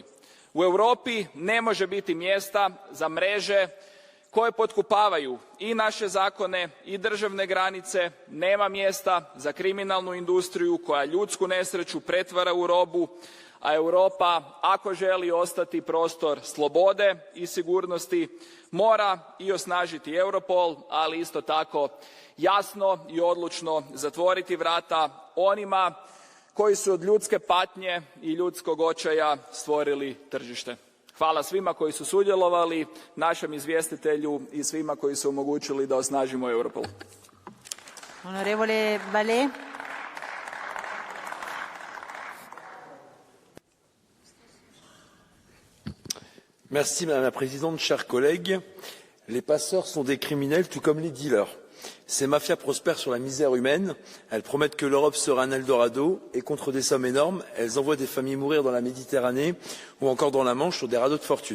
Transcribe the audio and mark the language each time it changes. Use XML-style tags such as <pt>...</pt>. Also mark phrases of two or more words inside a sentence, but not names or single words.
<hr>U Europi ne može biti mjesta za mreže koje potkupavaju i naše zakone i državne granice, nema mjesta za kriminalnu industriju koja ljudsku nesreću pretvara u robu, a Europa, ako želi ostati prostor slobode i sigurnosti, mora i osnažiti Europol, ali isto tako jasno i odlučno zatvoriti vrata onima koji su od ljudske patnje i ljudskog očaja stvorili tržište. Hvala svima koji su sudjelovali, našem izvjestitelju i svima koji su omogućili da osnažimo Europol.</hr> <it>Onorevole Ballet.</it> <fr>Merci Madame la Présidente, chers collègues. Les passeurs sont des criminels, tout comme les dealers. Ces mafias prospèrent sur la misère humaine. Elles promettent que l'Europe sera un Eldorado et contre des sommes énormes, elles envoient des familles mourir dans la Méditerranée ou encore dans la Manche sur des radeaux de fortune.</fr>